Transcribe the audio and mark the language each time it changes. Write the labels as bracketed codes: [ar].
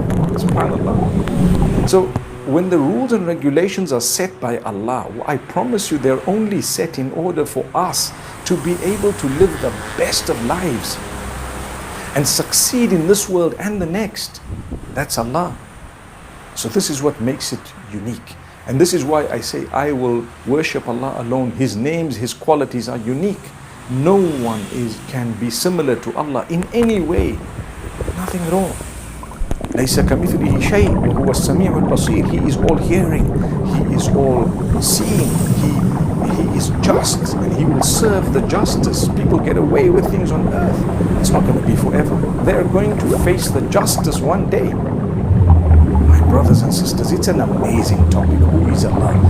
[en] SubhanAllah. So, when the rules and regulations are set by Allah, I promise you they're only set in order for us to be able to live the best of lives and succeed in this world and the next. That's Allah. So this is what makes it unique. And this is why I say I will worship Allah alone. His names, His qualities are unique. No one can be similar to Allah in any way. Nothing at all. [ar] ليس كمثله شيء وهو السميع البصير. [en] He is all hearing, He is all seeing, He is just, and He will serve the justice. People get away with things on earth. It's not going to be forever. They're going to face the justice one day. My brothers and sisters, it's an amazing topic. Who is Allah?